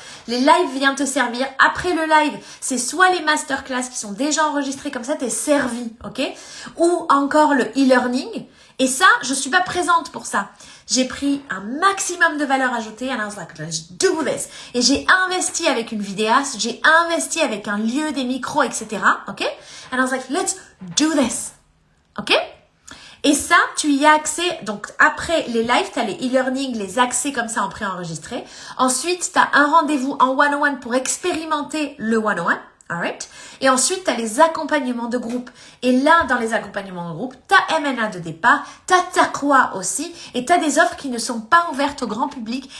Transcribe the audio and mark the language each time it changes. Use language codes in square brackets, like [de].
[fr] Les lives viennent te servir. Après le live, c'est soit les masterclass qui sont déjà enregistrés comme ça, t'es servi, ok? Ou encore le e-learning. Et ça, je suis pas présente pour ça. J'ai pris un maximum de valeur ajoutée [en] and I was like, let's do this. [fr] Et j'ai investi avec une vidéaste, j'ai investi avec un lieu, des micros, etc. Ok? [en] And I was like, let's do this. [fr] Ok? Et ça, tu y as accès. Donc, après les lives, tu as les e-learning, les accès comme ça en préenregistré. Ensuite, tu as un rendez-vous en one-on-one pour expérimenter le one-on-one. Alright? Et ensuite, tu as les accompagnements de groupe. Et là, dans les accompagnements de groupe, tu as MNA de départ, tu as Taqwa aussi, et tu as des offres qui ne sont pas ouvertes au grand public.